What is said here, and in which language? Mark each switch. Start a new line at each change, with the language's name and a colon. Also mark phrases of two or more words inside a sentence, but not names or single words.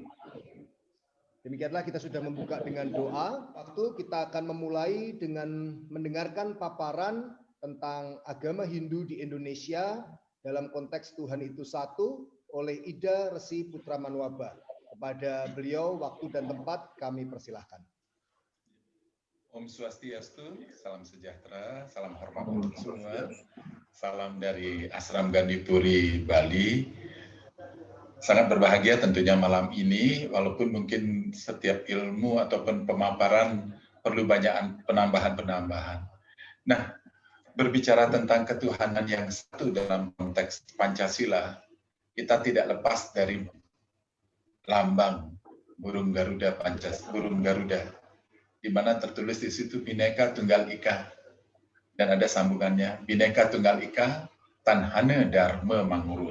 Indonesian: Demikianlah kita sudah membuka dengan doa. Waktu kita akan memulai dengan mendengarkan paparan tentang agama Hindu di Indonesia dalam konteks Tuhan itu satu oleh Ida Resi Putra Manuaba. Kepada beliau waktu dan tempat kami persilahkan. Om Swastiastu, salam sejahtera, salam hormat untuk semua. Salam dari Ashram Gandhi Puri, Bali. Sangat berbahagia tentunya malam ini, walaupun mungkin setiap ilmu ataupun pemaparan perlu banyak penambahan-penambahan. Nah, berbicara tentang ketuhanan yang satu dalam konteks Pancasila, kita tidak lepas dari lambang burung Garuda burung Garuda, di mana tertulis di situ Bhinneka Tunggal Ika, dan ada sambungannya Bhinneka Tunggal Ika Tanhana Dharma Manguru.